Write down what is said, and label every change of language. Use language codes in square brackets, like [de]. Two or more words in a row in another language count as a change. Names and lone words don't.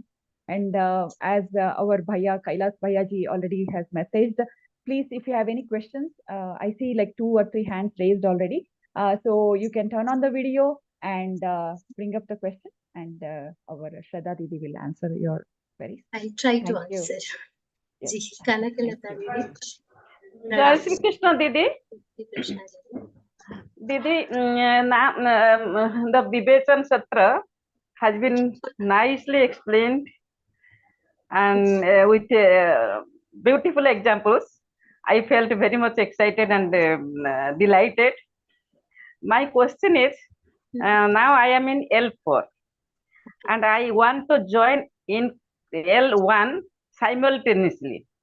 [en] And as our Bhaiya Kailas Bhaiya ji already has messaged, please, if you have any questions, I see like 2 or 3 hands raised already. So you can turn on the video and bring up the question, and our Shraddha Didi will answer your queries. I'll try to Thank you. answer. Yes. Ji, Kanakalata Thank you. Didi. [hi] जय श्री कृष्ण दीदी Krishna ji. [en] दीदी the Vivechan Satra has been nicely explained and with beautiful examples. I felt very much excited and delighted. My question is, now I am in L4 and I want to join in L1 simultaneously.